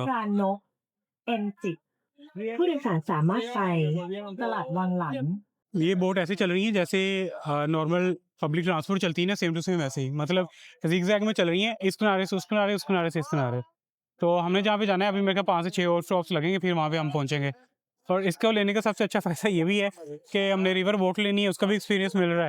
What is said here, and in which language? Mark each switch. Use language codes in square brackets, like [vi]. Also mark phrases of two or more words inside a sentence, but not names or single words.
[th] พรานก M10 ผู้โดยสารสามารถไปตลาดวังหลัง [hi] ये बोट ऐसे चल रही है जैसे [en] normal public transport [hi] चलती है ना, [en] same to same [hi] वैसे ही, मतलब जिगजैग में चल रही है, इस किनारे से उस किनारे, उस किनारे से इस किनारे। तो हमने जहाँ पे जाना है अभी मेरे ख्याल 5 से 6 और स्टॉप्स लगेंगे, फिर वहाँ पे हम पहुँचेंगे। और इसको लेने का सबसे अच्छा फ़ायदा ये भी है कि हमने [en] river boat [hi] लेनी है, उसका भी एक्सपीरियंस मिल रहा है।